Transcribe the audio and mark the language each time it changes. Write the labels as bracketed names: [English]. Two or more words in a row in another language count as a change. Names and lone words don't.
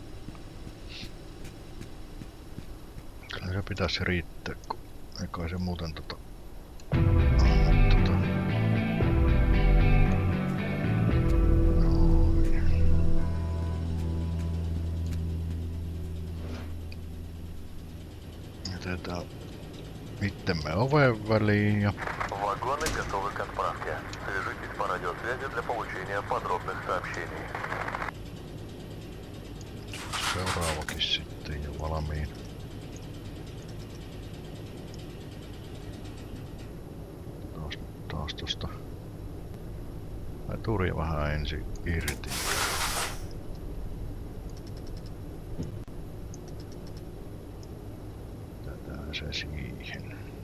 [Finnish] Kyllä se pitäisi riittää, kun ei kai se muuten Noin. Jätetään itsemme oven väliin ja [Russian] Вагоны готовы к отправке. Свяжитесь по радиосвязи для получения подробных сообщений. [Finnish] seuraavakin sitten jo valmiin. Taas tosta veturia vähän ensin irti. Jätetään se siihen.